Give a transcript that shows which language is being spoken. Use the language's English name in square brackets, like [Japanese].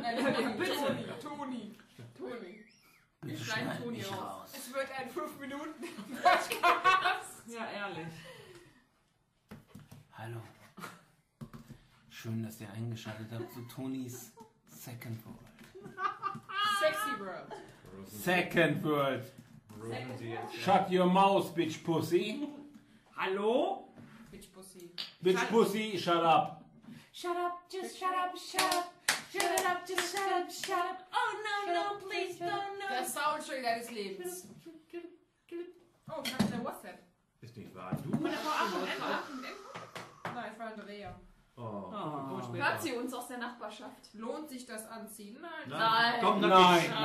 [German] Nein, bitte. Toni. Toni. Toni. Ich schneide Toni raus. Es wird ein 5-Minuten-Podcast. Ja, ehrlich. Hallo. Schön, dass ihr eingeschaltet habt zu Tonis Second World. Sexy World. Second World. [English] Shut your mouth, bitch pussy. [German] Hallo? [English] Bitch pussy. Bitch pussy, shut up. Shut up, just shut up, shut up. Shut it up, just shut up, shut up. Oh no, no, please don't, no. [German] Der Soundtrack deines Lebens. Oh, ich hab dein WhatsApp. Ist nicht wahr, du? Nein, ich war Andrea. Oh. Hört sie uns aus der Nachbarschaft? Lohnt sich das Anziehen? Nein. Nein. Komm, nein.